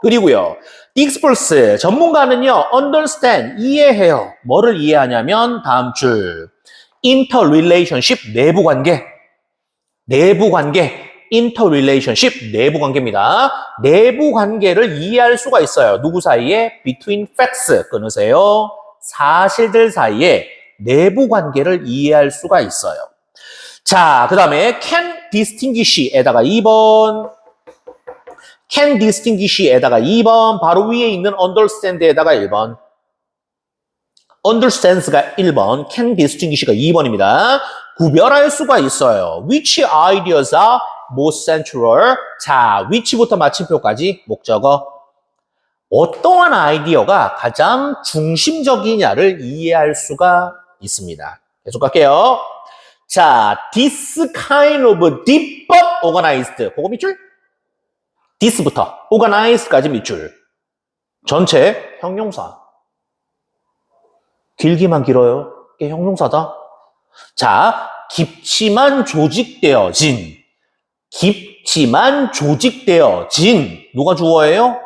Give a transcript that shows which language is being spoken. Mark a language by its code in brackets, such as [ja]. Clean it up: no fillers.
[ko] 그리고요, experts, 전문가는요, understand, 이해해요. 뭐를 이해하냐면, 다음 줄. interrelationship, 내부관계. 내부관계. interrelationship, 내부관계입니다. 내부관계를 이해할 수가 있어요. 누구 사이에? between facts, 끊으세요. 사실들 사이에 내부관계를 이해할 수가 있어요. 자, 그 다음에 can distinguish에다가 2번. can distinguish에다가 2번. 바로 위에 있는 understand에다가 1번. understands가 1번, can distinguish가 2번입니다. 구별할 수가 있어요. [en] Which ideas are most central? [ko] 자, which부터 마침표까지 목적어. 어떠한 아이디어가 가장 중심적이냐를 이해할 수가 있습니다. 계속 갈게요. 자, [en] this kind of deep but organized. [ko] 그거 밑줄? this부터 organized까지 밑줄. 전체 형용사. 길기만 길어요. 이게 형용사다. 자, 깊지만 조직되어진. 깊지만 조직되어진. 누가 주어예요?